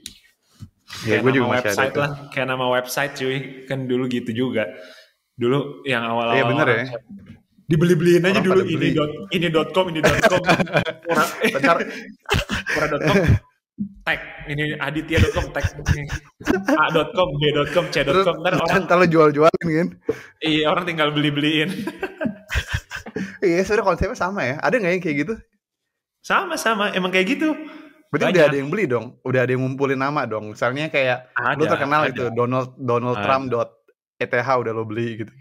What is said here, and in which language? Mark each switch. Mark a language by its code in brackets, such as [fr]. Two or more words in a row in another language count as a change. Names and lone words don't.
[id] Kayak gue juga website lah, kayak nama website cuy, kan dulu gitu juga. Dulu yang awal-awal. Iya bener ya. Dibeli-beliin aja dulu ini.com orang.com tag ini aditya.com tag a.com b.com c.com ntar lo jual-jualin kan. Iya, orang tinggal beli-beliin. Iya, sebenarnya konsepnya sama ya. Ada nggak yang kayak gitu? Sama emang kayak gitu. Berarti udah ada yang beli dong, udah ada yang ngumpulin nama dong. Misalnya kayak lo terkenal itu Donald Trump.eth udah lo beli gitu.